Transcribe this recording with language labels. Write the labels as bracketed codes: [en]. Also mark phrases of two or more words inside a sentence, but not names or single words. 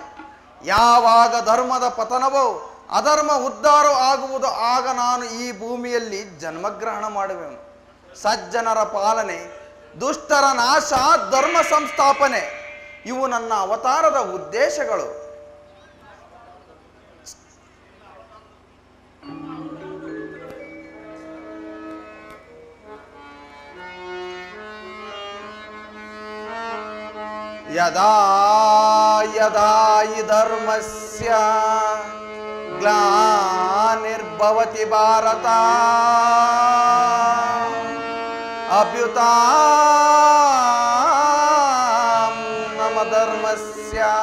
[kn] ಯಾವಾಗ ಧರ್ಮದ ಪತನವೋ ಅಧರ್ಮ ಉದ್ಧಾರ ಆಗುವುದು, ಆಗ ನಾನು ಈ ಭೂಮಿಯಲ್ಲಿ ಜನ್ಮಗ್ರಹಣ ಮಾಡುವೆನು. ಸಜ್ಜನರ ಪಾಲನೆ, ದುಷ್ಟರ ನಾಶ, ಧರ್ಮ ಸಂಸ್ಥಾಪನೆ ಇವು ನನ್ನ ಅವತಾರದ ಉದ್ದೇಶಗಳು. [sa] ಯದಾ ಯದಾ ಹಿ ಧರ್ಮಸ್ಯ ಗ್ಲಾನಿರ್ಭವತಿ ಭಾರತ ಅಭ್ಯುತಾಂ ಧರ್ಮಸ್ಯ